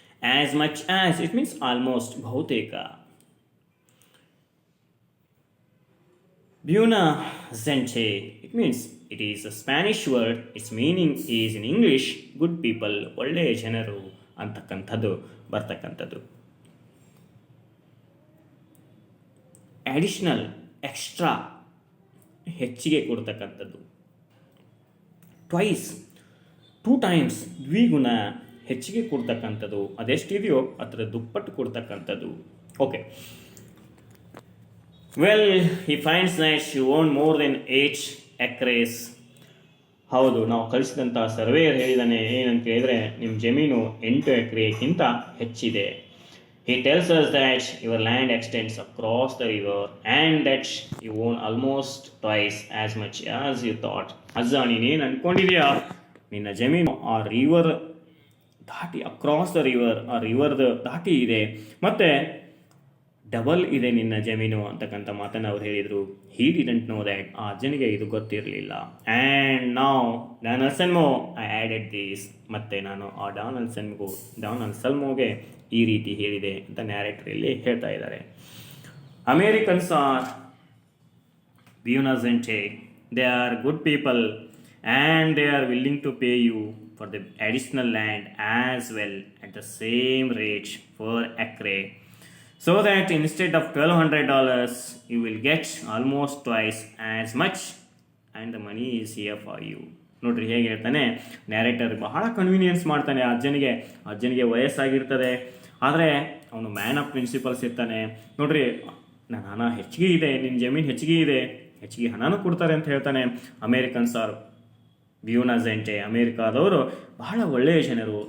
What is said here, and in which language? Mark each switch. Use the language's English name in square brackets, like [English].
[English] as much as, it means almost, [Kannada] ಬಹುತೇಕ. [English] Buena gente, it means it is a Spanish word. Its meaning is in English good people, [Kannada] ಒಳ್ಳೆಯ ಜನರು ಅಂತಕ್ಕಂಥದ್ದು ಬರ್ತಕ್ಕಂಥದ್ದು. Additional, extra, ಹೆಚ್ಚಿಗೆ ಕೊಡ್ತಕ್ಕಂಥದ್ದು. Twice, [English] 2 times, [Kannada] ದ್ವಿಗುಣ, ಹೆಚ್ಚಿಗೆ ಕೊಡ್ತಕ್ಕಂಥದ್ದು. ಅದೆಷ್ಟಿದೆಯೋ ಅದರ ದುಪ್ಪಟ್ಟು ಕೊಡ್ತಕ್ಕಂಥದ್ದು. Okay. [English] Well, he finds that you own more than 8 acres. [Kannada] ಹೌದು, ನಾವು ಕಳಿಸಿದಂಥ ಸರ್ವೇಯರ್ ಹೇಳಿದಾನೆ ಏನಂತ ಹೇಳಿದರೆ, ನಿಮ್ಮ ಜಮೀನು 8 ಎಕರೆಗಿಂತ ಹೆಚ್ಚಿದೆ. [English] He tells us that your land extends across the river and that you own almost twice as much as you thought. [Kannada] ಅಜ್ಜ, ನೀನೇನು ಅಂದ್ಕೊಂಡಿದೆಯಾ, ನಿನ್ನ ಜಮೀನು ಆ ರಿವರ್ ದಾಟಿ, [English] across the river, [Kannada] ಆ ರಿವರ್ದ ದಾಟಿ ಇದೆ, ಮತ್ತು ಡಬಲ್ ಇದೆ ನಿನ್ನ ಜಮೀನು ಅಂತಕ್ಕಂಥ ಮಾತನ್ನು ಅವ್ರು ಹೇಳಿದರು. [English] he didn't know that, [Kannada] ಆ ಅಜ್ಜನಿಗೆ ಇದು ಗೊತ್ತಿರಲಿಲ್ಲ. ಆ್ಯಂಡ್ ನಾವು ಡಾನಲ್ಸನ್ಮೋ [English] I added these, [Kannada] ಮತ್ತು ನಾನು ಆ ಡಾನಲ್ಸನ್ಮೋಗೆ ಈ ರೀತಿ ಹೇಳಿದೆ ಅಂತ ನ್ಯಾರೇಟರಲ್ಲಿ ಹೇಳ್ತಾ ಇದ್ದಾರೆ. [English] Americans are Buena gente, they are good people and they are willing to pay you for the additional land as well at the same rate per acre. So that instead of $1,200, you will get almost twice as much and the money is here for you. [Kannada] ನೋಡ್ರಿ ಹೇಗೆ ಹೇಳ್ತಾನೆ narrator, ಬಹಳ convenience ಮಾಡ್ತಾನೆ ಅಜ್ಜನಿಗೆ ವಯಸ್ಸಾಗಿರ್ತದೆ, ಆದರೆ ಅವನು [English] man of principles [Kannada] ಇರ್ತಾನೆ. ನೋಡ್ರಿ, ನನ್ನ ಹಣ ಹೆಚ್ಚಿಗೆ ಇದೆ, ನಿನ್ನ ಜಮೀನು ಹೆಚ್ಚಿಗೆ ಇದೆ, ಹೆಚ್ಚಿಗೆ ಹಣನೂ ಕೊಡ್ತಾರೆ ಅಂತ ಹೇಳ್ತಾನೆ. [English] Americans are [Kannada] ಬ್ಯೂನಾ ಜೆಂಟೆ, ಅಮೇರಿಕಾದವರು ಬಹಳ ಒಳ್ಳೆಯ ಜನರು.